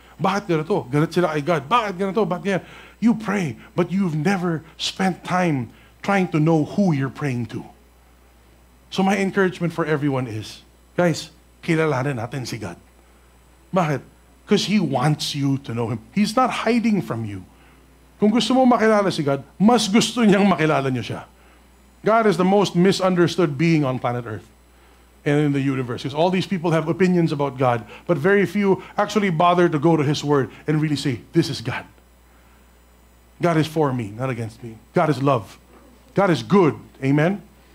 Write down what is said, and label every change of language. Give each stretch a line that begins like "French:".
Filipino: Bakit ganito? Galit sila kay God. Bakit ganito? Bakit ganyan?
English: You pray, but you've never spent time trying to know who you're praying to. So my encouragement for everyone is, guys,
Filipino: kilalanin natin si God. Bakit?
English: Because He wants you to know Him. He's not hiding from you.
Filipino: Kung gusto mo makilala si God, mas gusto niyang makilala niyo siya.
English: God is the most misunderstood being on planet Earth and in the universe. Because all these people have opinions about God, but very few actually bother to go to His Word and really say, this is God. God is for me, not against me. God is love. God is good. Amen?